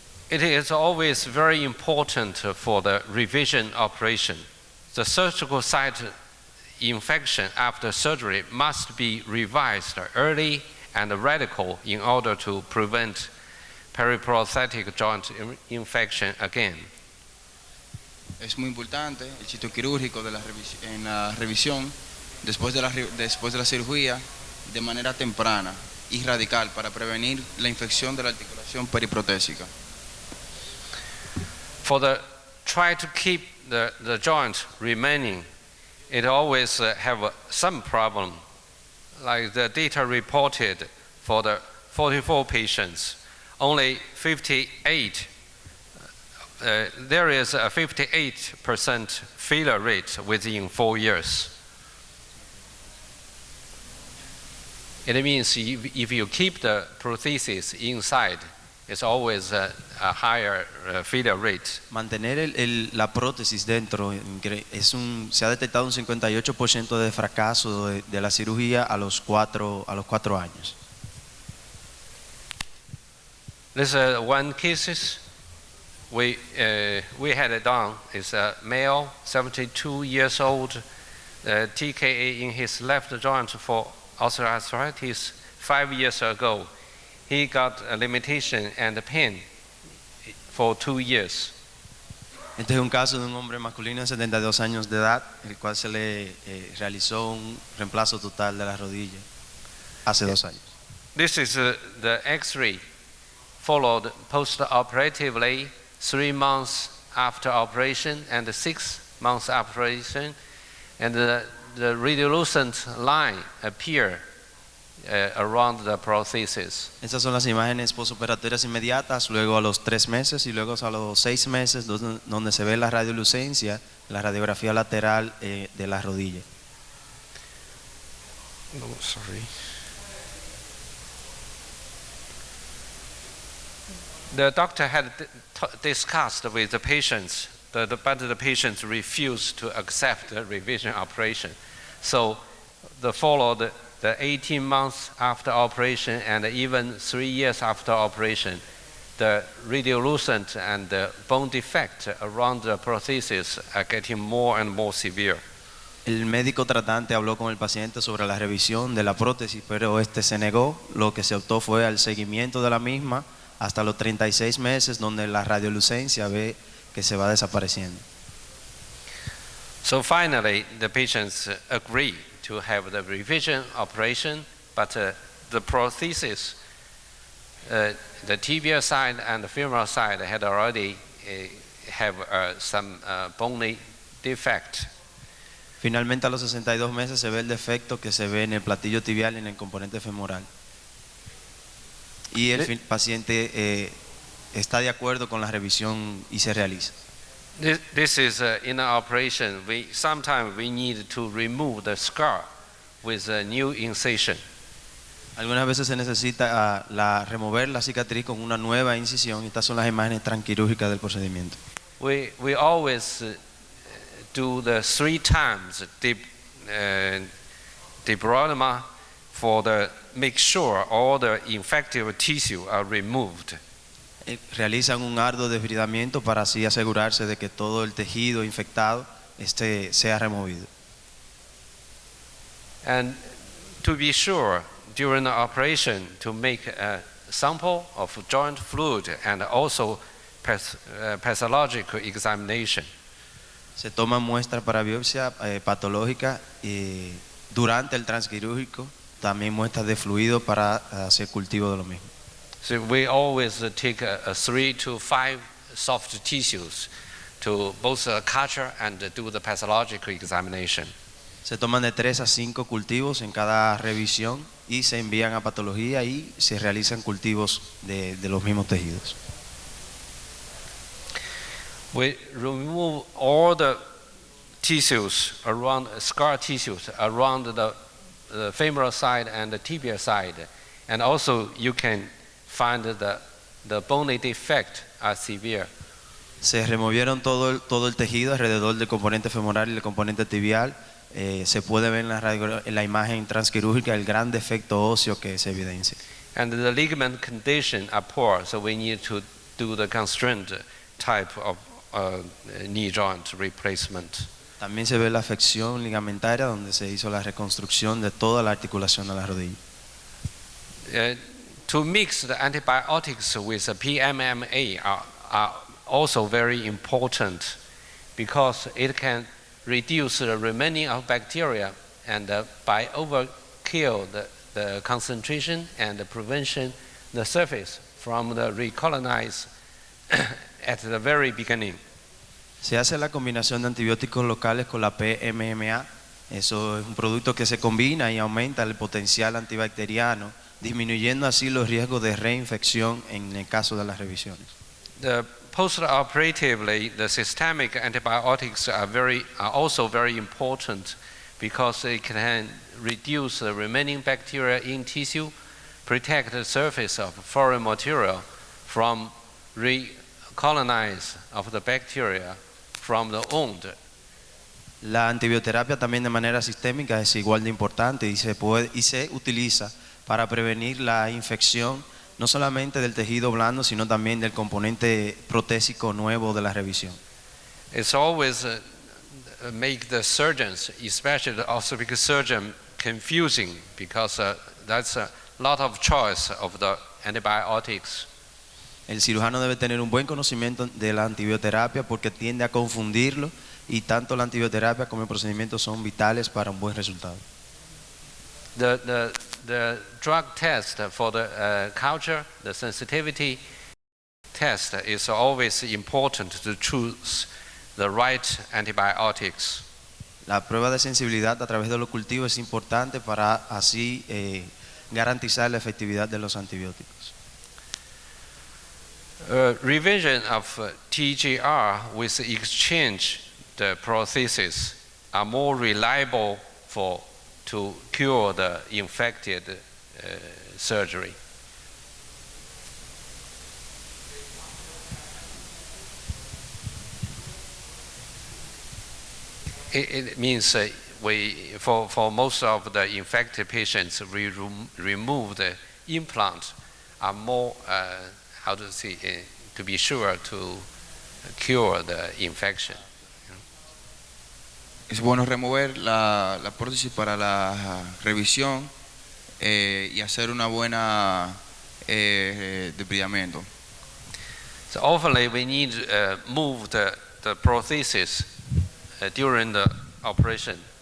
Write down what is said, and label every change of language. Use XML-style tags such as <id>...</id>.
<en>It is always very important for the revision operation. The surgical site infection after surgery must be revised early and radical in order to prevent periprosthetic joint infection again.</en> <es>Es muy importante el sitio quirúrgico en la revisión después de la cirugía de manera temprana y radical para prevenir la infección de la articulación periprotésica.</es> <en>Try to keep the joint remaining. It always have some problem. Like the data reported for the 44 patients, only 58. There is a 58% failure rate within 4 years. It means if you keep the prosthesis inside, it's always a higher failure rate.</en> <es>Mantener la prótesis dentro se ha detectado un 58% de fracaso de la cirugía a los 4 años.</es> <en>This one cases we had it done. It's a male, 72 years old, TKA in his left joint for osteoarthritis 5 years ago. He got a limitation and pain for 2 years.</en> <es>Este es un caso de un hombre masculino de 72 años de edad, el cual se le realizó un reemplazo total de la rodilla hace 2 años.</es> <en>This is the X-ray followed post-operatively 3 months after operation and 6 months after operation, and the radiolucent line appear around the prosthesis.</en> <es>Estas son las imágenes postoperatorias inmediatas, luego a los 3 meses y luego a los 6 meses, donde se ve la radiolucencia, la radiografía lateral de la rodilla.</es> <en>Oh, sorry. The doctor had discussed with the patients, but the patients refused to accept the revision operation. So they followed the 18 months after operation and even 3 years after operation, the radiolucent and the bone defect around the prosthesis are getting more and more severe.</en> <es>El médico tratante habló con el paciente sobre la revisión de la prótesis, pero este se negó. Lo que se optó fue al seguimiento de la misma hasta los 36 meses, donde la radiolucencia ve que se va desapareciendo.</es> <en>So finally, the patients agree to have the revision operation, but the prosthesis, the tibial side and the femoral side had already have some bony defect.</en> <es>Finalmente, a los 62 meses se ve el defecto que se ve en el platillo tibial y en el componente femoral. Y el paciente está de acuerdo con la revisión y se realiza.</es> <en>This is in an operation. Sometimes we need to remove the scar with a new incision.</en> <es>Algunas veces se necesita remover la cicatriz con una nueva incisión. Estas son las imágenes transquirúrgicas del procedimiento.</es> <en>We always do the 3 times debridement for make sure all the infective tissue are removed.</en> <es>Realizan un arduo desbridamiento para así asegurarse de que todo el tejido infectado sea removido.</es> <en>And to be sure, during the operation, to make a sample of joint fluid and also pathological examination.</en> <es>Se toman muestras para biopsia patológica y durante el transquirúrgico también muestras de fluido para hacer cultivo de lo mismo.</es> <en>So we always take 3 to 5 soft tissues to both culture and do the pathological examination.</en> <es>Se toman de 3 a 5 cultivos en cada revisión y se envían a patología y se realizan cultivos de los mismos tejidos.</es> <en>We remove all the tissues around scar tissues around the femoral side and the tibial side, and also you can find the bony defect are severe.</en> <es>Se removieron todo el tejido alrededor del componente femoral y el componente tibial. Se puede ver en la imagen transquirúrgica el gran defecto óseo que se evidencia.</es> <en>And the ligament condition are poor, so we need to do the constraint type of knee joint replacement.</en> <es>También se ve la afección ligamentaria donde se hizo la reconstrucción de toda la articulación de la rodilla.</es> <en>To mix the antibiotics with the PMMA are also very important because it can reduce the remaining of bacteria and by overkill the concentration and the prevention the surface from the recolonize at the very beginning.</en> <es>Se hace la combinación de antibióticos locales con la PMMA. Eso es un producto que se combina y aumenta el potencial antibacteriano, disminuyendo así los riesgos de reinfección en el caso de las revisiones.</es> <en>Post-operatively, the systemic antibiotics are also very important because they can reduce the remaining bacteria in tissue, protect the surface of foreign material from recolonize of the bacteria from the wound.</en> <es>La antibioterapia también de manera sistémica es igual de importante y se utiliza para prevenir la infección no solamente del tejido blando, sino también del componente protésico nuevo de la revisión.</es> <en>It's always make the surgeons, especially the orthopedic surgeon, confusing because that's a lot of choice of the antibiotics.</en> <es>El cirujano debe tener un buen conocimiento de la antibioterapia porque tiende a confundirlo y tanto la antibioterapia como el procedimiento son vitales para un buen resultado.</es> <en>The drug test for the culture, the sensitivity test is always important to choose the right antibiotics.</en> <es>La prueba de sensibilidad a través de los cultivos es importante para así garantizar la efectividad de los antibióticos.</es> <en>Revision of TGR with exchange the prosthesis are more reliable to cure the infected surgery. It means for most of the infected patients, we remove the implant are more to be sure to cure the infection.</en> <es>Es bueno remover la prótesis para la revisión y hacer una buena debridamiento.</es> <en>So often we need to move the prosthesis during the operation.</en>